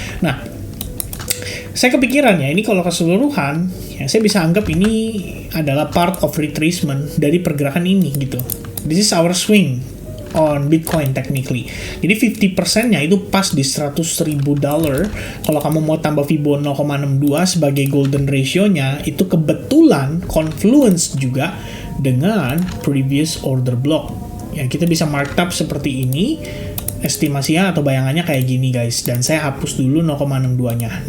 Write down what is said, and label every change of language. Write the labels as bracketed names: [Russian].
[Indonesian] Nah, saya kepikiran ya, ini kalau keseluruhan ya saya bisa anggap ini adalah [English] part of retracement [Indonesian] dari pergerakan ini gitu. [English] This is our swing on Bitcoin technically. [Indonesian] Jadi 50%-nya itu pas di $100,000. Kalau kamu mau tambah Fibo 0,62 sebagai golden ratio-nya, itu kebetulan confluence juga dengan [English] previous order block. [Indonesian] Ya, kita bisa mark up seperti ini. Estimasinya atau bayangannya kayak gini guys, dan saya hapus dulu 0,62-nya.